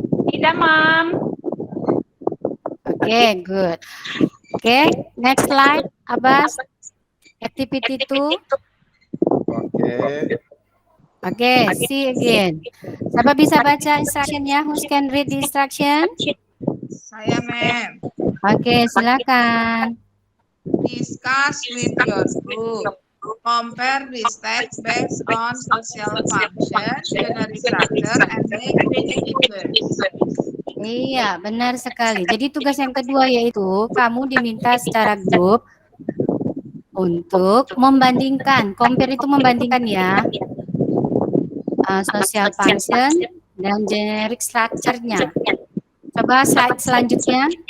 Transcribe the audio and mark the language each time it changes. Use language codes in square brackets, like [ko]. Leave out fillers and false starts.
[id] Tidak, Mam. [en] Oke, good. Oke, next slide, Abbas. Activity 2. Oke. Oke, see again. [id] Siapa bisa baca instructionnya? [en] Who can read the instruction? [id] Saya, ma'am. Oke, silakan. [en] Discuss with your group. Compare this text based on social function, generic structure, and make changes. [id] Iya, benar sekali. Jadi tugas yang kedua yaitu kamu diminta secara grup untuk membandingkan. Compare itu membandingkan ya. Social function dan generic structure-nya. Coba slide selanjutnya.